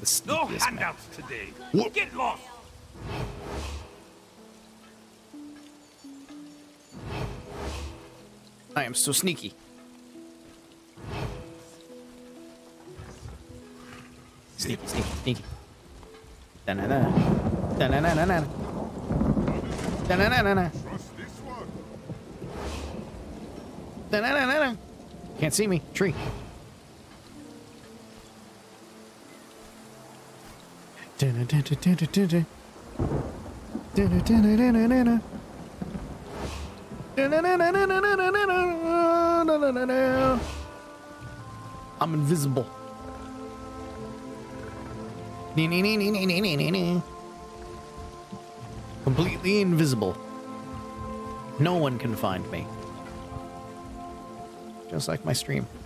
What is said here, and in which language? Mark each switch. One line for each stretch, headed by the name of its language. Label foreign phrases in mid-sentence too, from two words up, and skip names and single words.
English: sneakiest man. handouts today. Get lost. I am so sneaky. Sneaky. Da-na-na. Da-na-na-na-na. Da-na-na-na-na. Da-na-na-na-na. Can't see me. Tree. Da-na-da-da-da-da-da. Da-na-da-da-da-da-da. Da-na-na-na-na-na-na-na-na-na-na-na. I'm invisible. Completely invisible. No one can find me. Just like my stream.